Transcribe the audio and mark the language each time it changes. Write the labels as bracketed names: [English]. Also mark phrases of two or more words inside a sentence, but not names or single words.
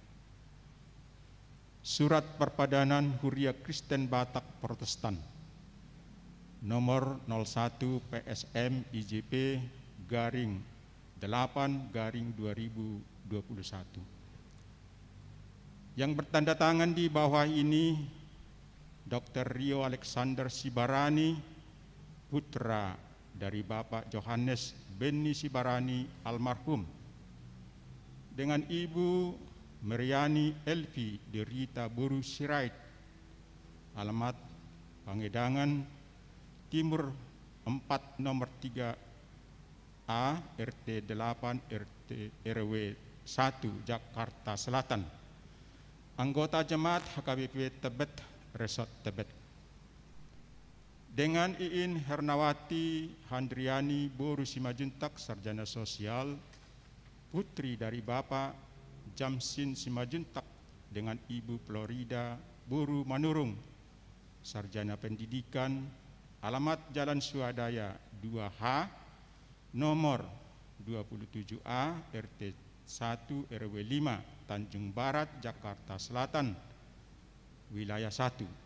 [Indonesian] Surat perpadanan Huria Kristen Batak Protestan nomor 01 PSM IJP garing 8 garing 2021. Yang bertanda tangan di bawah ini Dr. Rio Alexander Sibarani, putra dari Bapak Johannes Benny Sibarani almarhum, dengan Ibu Meriani Elvi Derita Buru Sirait, alamat Pangedangan Timur 4 nomor 3A RT 8 RT RW 1 Jakarta Selatan, anggota jemaat HKBP Tebet Resort Tebet. Dengan Iin Hernawati Handriani Boru Simajuntak, sarjana sosial, putri dari Bapak Jamsin Simajuntak, dengan Ibu Florida Boru Manurung, sarjana pendidikan, alamat Jalan Swadaya 2H, nomor 27A, RT 1 RW 5, Tanjung Barat, Jakarta Selatan, wilayah 1.